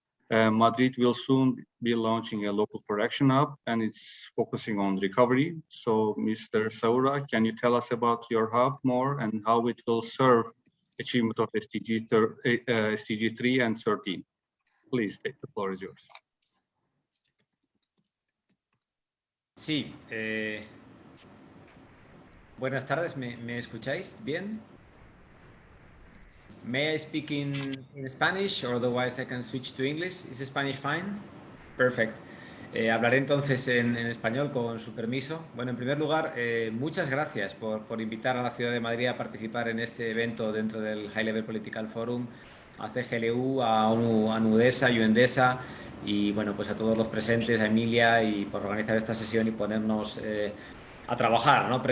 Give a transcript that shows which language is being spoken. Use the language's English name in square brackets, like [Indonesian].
[English] Madrid will soon be launching a local for action hub, and it's focusing on recovery. So Mr. Saura, can you tell us about your hub more and how it will serve achievement of SDG 3 and 13? Please, the floor is yours. [Spanish] Sí, buenas tardes, ¿me escucháis bien? [English] May I speak in Spanish, or otherwise I can switch to English? Is Spanish fine? Perfect. [Spanish] Hablaré entonces en español con su permiso. Bueno, en primer lugar, muchas gracias por invitar a la ciudad de Madrid a participar en este evento dentro del High Level Political Forum, a CGLU, a UNDESA, UNDESA y bueno, pues a todos los presentes, a Emilia, y por organizar esta sesión y ponernos a trabajar, ¿no?